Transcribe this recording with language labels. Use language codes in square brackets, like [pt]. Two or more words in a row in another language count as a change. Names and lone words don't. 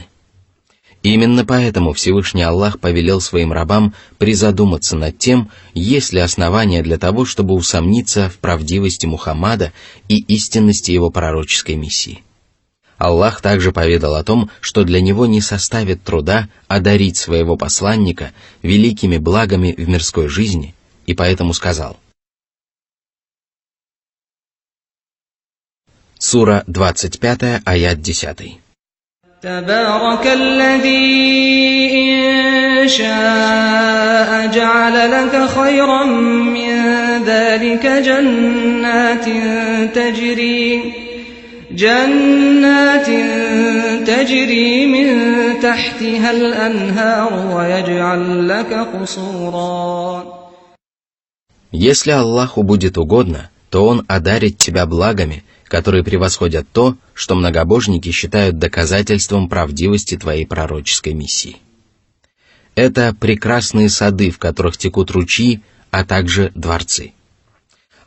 [ru] Именно поэтому Всевышний Аллах повелел своим рабам призадуматься над тем, есть ли основания для того, чтобы усомниться в правдивости Мухаммада и истинности его пророческой миссии. Аллах также поведал о том, что для него не составит труда одарить своего посланника великими благами в мирской жизни, и поэтому сказал. Сура 25, аят 10. [ar] تبارك الذي إن شاء جعل لك خيرا من ذلك جنات تجري من تحتها الأنهار ويجعل لك قصورا. [ru] Если Аллаху будет угодно, то Он одарит тебя благами, которые превосходят то, что многобожники считают доказательством правдивости твоей пророческой миссии. Это прекрасные сады, в которых текут ручьи, а также дворцы.